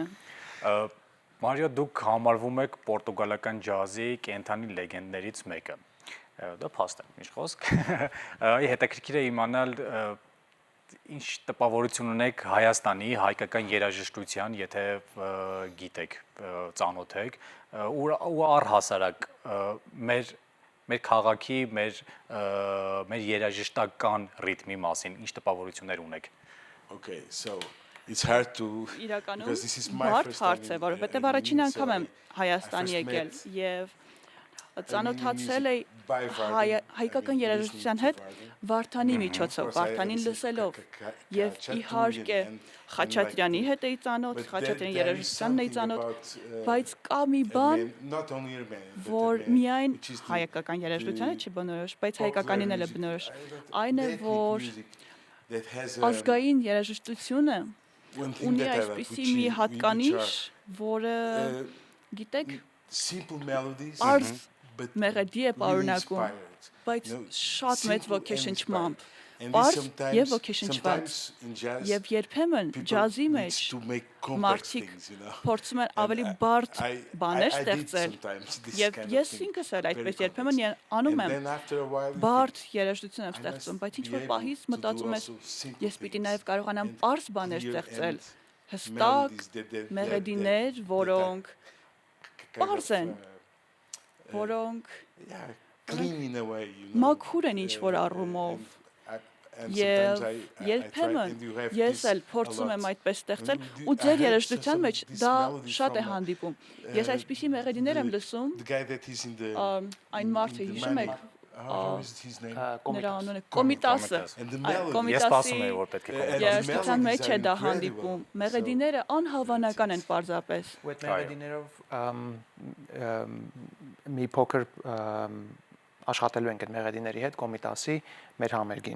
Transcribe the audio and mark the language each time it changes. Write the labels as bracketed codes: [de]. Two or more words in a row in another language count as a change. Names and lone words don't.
[hy] Մարիո, դուք համարվում եք պորտուգալական ջազի կենթանի լեգենդներից մեկը։ Դա փաստ է, ինչ խոսք։ Հետաքրքիր է իմանալ ինչ տպավորություն ունեք Հայաստանի հայկական երաժշտության, եթե գիտեք, ծանոթ եք, ու առհասարակ մեր մեր քաղաքի, մեր երաժշտական ռիթմի մասին ինչ տպավորություններ ունեք։ [en] Okay, so it's hard to [hy] Իրականում [en] because this is my [hy] բարդ [en] first [hy] հարց [en] time [hy] է, որովհետև [en] in [hy] առաջին [en] Munich, so [hy] անգամ եմ [en] I [hy] Հայաստան [en] first [hy] եկել [en] met [hy] եւ ծանոթացել էի [en] by Varden, [hy] հայկական [en] I mean, [hy] երաժշտության [en] listening [hy] հետ [en] to Varden. [hy] Վարդանի միջոցով, [en] Of course, I [hy] Վարդանին [en] listened [hy] լսելով [en] to [hy] եւ [en] Khachaturian [hy] իհարկե [en] and [hy] Խաչատրյանի [en] like [hy] հետ էի ծանոթ, [en] but [hy] Խաչատրյանի [en] there is [hy] երաժշտությանն էի [en] something [hy] ծանոթ, [en] about, [hy] բայց կա մի բան, [en] not only Armenian, but [hy] որ [en] Armenian, [hy] միայն [en] which is the- [hy] հայկական երաժշտությանը չի բնորոշ, բայց [en] popular [hy] հայկականին էլ է [en] music, [hy] բնորոշ։ [en] that [hy] Այն է, [en] ethnic [hy] որ [en] music that has [hy] ազգային երաժշտությունը [en] one thing [hy] ունի [en] that I like, [hy] այսպիսի [en] which [hy] մի [en] which [hy] հատկանիշ, որը [en] are, [hy] գիտեք, [en] simple melodies, [hy] Արս [en] but [hy] մեղեդի է [en] really [hy] պարունակում, [en] inspired. [hy] բայց [en] You know, [hy] շատ մեծ [en] simple and [hy] ոգեշնչմամբ, [en] And [hy] պարզ [en] sometimes- [hy] եւ ոգեշնչված։ [en] sometimes in jazz, [hy] Եվ երբեմն [en] people [hy] ջազի [en] needs [hy] մեջ [en] to make complex [hy] մարդիկ [en] things, you know. [hy] փորձում են [en] And [hy] ավելի [en] I- [hy] բարդ [en] I- [hy] բաներ [en] I did [hy] ստեղծել։ [en] sometimes this [hy] Եվ [en] kind of [hy] ես [en] thing, [hy] ինքս էլ [en] very [hy] այդպես [en] complex. [hy] երբեմն անում [en] And [hy] եմ [en] then after a while you [hy] բարդ [en] think, [hy] երաժշտություն եմ [en] I [hy] ստեղծում, [en] must [hy] բայց ինչ [en] be [hy] որ [en] able [hy] պահից [en] to do [hy] մտածում ես, [en] also simple [hy] ես պիտի [en] things [hy] նաև կարողանամ [en] and [hy] པարզ բաներ [en] clear [hy] ստեղծել, [en] and [hy] հստակ [en] melodies that [hy] մեղեդիներ, որոնք [en] kind of, [hy] པարզ են, որոնք [en] yeah, clean in a way, you know. [hy] մաքուր են ինչ որ առումով։ [en] And [hy] Եվ [en] sometimes I try, [hy] երբեմն [en] and you have [hy] ես [en] this [hy] էլ [en] a [hy] փորձում եմ [en] lot. [hy] այդպես ստեղծել [en] And [hy] ու [en] I [hy] ձեր [en] heard [hy] երաժշտության [en] some- [hy] մեջ [en] this [hy] դա [en] melody [hy] շատ է [en] from, [hy] հանդիպում։ Ես այսպիսի մեղեդիներ եմ լսում, [en] The guy that is in the [hy] այն մարդը [en] in the [hy] հիշում եք, [en] money. How is his name? [hy] նրա անունը Կոմիտասը։ [en] And the [hy] Այ, [en] melody. [hy] Ես սպասում եմ, որ պետք է [en] And [hy] կոմենտար։ [en] the [hy] երաժշտության մեջ [en] melodies [hy] է [en] are [hy] դա [en] incredible. [hy] հանդիպում։ [en] So- [hy] Մեղեդիները անհավանական են պարզապես։ Ու այդ մեղեդիներով մի փոքր աշխատելու ենք այդ մեղեդիների հետ կոմիտասի մեր համերգին։